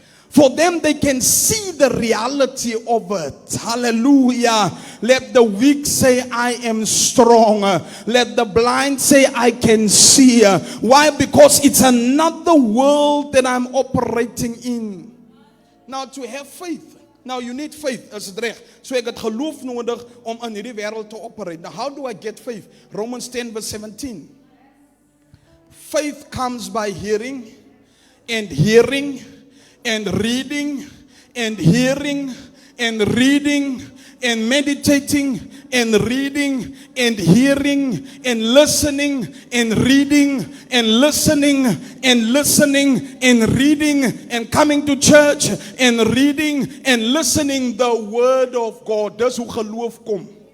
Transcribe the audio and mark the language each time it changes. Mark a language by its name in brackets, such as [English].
[English] For them, they can see the reality of it. Hallelujah. Let the weak say, I am strong. Let the blind say, I can see. Why? Because it's another world that I'm operating in. Now, to have faith. Now, you need faith. [Afrikaans] As het reg. So ek het geloof nodig om in hierdie wêreld te operate. [English] Now, how do I get faith? Romans 10 verse 17. Faith comes by hearing, and hearing, and reading, and hearing, and reading, and meditating, and reading, and hearing, and listening, and reading, and listening, and listening, and reading, and coming to church, and reading, and listening the word of God. [Afrikaans] Dis hoe geloof kom.